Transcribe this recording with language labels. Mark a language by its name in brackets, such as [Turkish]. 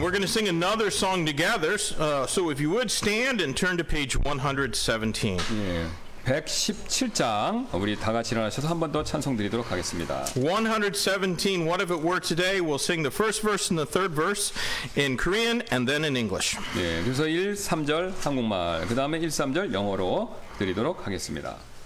[English] We're going to sing another song together. So if you would stand and turn to page 117. [Korean] 예, 117장 우리 다 같이 일어나셔서 한 번 더 찬송 드리도록 하겠습니다. [English] 117, What If It Were Today? We'll sing the first verse and the third verse in Korean and then in English. [Korean] 예, 그래서 1, 3절 한국말, 그 다음에 1, 3절 영어로 드리도록 하겠습니다.